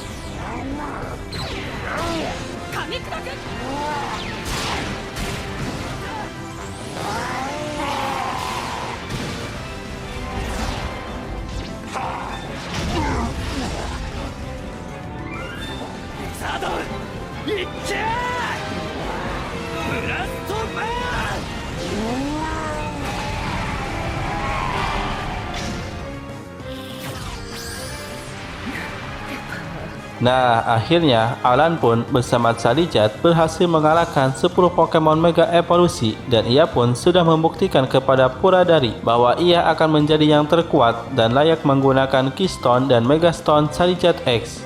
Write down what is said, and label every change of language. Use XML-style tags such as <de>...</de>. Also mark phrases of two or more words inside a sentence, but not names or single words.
<ja>噛み砕くサドルいっけーブラストバーン</ja> <id>Nah, akhirnya Alan pun bersama Charizard berhasil mengalahkan 10 Pokemon Mega Evolusi, dan ia pun sudah membuktikan kepada Puradari bahwa ia akan menjadi yang terkuat dan layak menggunakan Keystone dan Mega Stone Charizard X.</id>